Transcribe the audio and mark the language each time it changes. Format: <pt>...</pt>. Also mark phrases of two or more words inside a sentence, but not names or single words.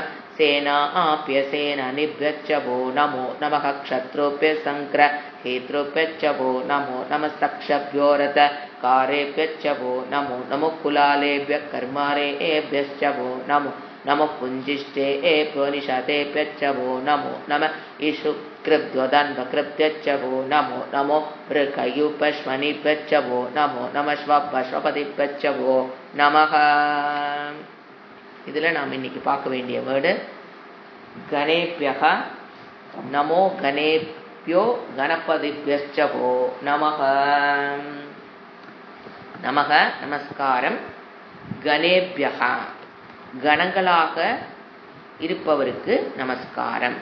<sa>सेनाप्यसेनानिभ्यश्चवो नमो नमः क्षत्रुभ्यः सङ्ग्रहेतृभ्यश्चवो नमो नमः सक्षभ्यो रथकारेभ्यश्चवो नमो नमो कुलालेभ्यः कर्मारेभ्यश्चवो नमो नमः पुञ्जिष्टेभ्यो निषादेभ्यश्चवो नमो नमः ईशुकृभ्योदन्वकृभ्यश्चवो नमो नमो मृगयुपश्वनिभ्यश्चवो नमो नमः श्वपश्वपतिभ्यश्चवो நமः.</sa> <ta>இதில் நாம் இன்னைக்கு பார்க்க வேண்டிய வேர்டு</ta> <sa>गणेभ्यः नमो गणेभ्यो गणपतिभ्यश्चवो नमः.</sa> <ta>நமக நமஸ்காரம். கணேபியக கணங்களாக இருப்பவருக்கு நமஸ்காரம்.</ta>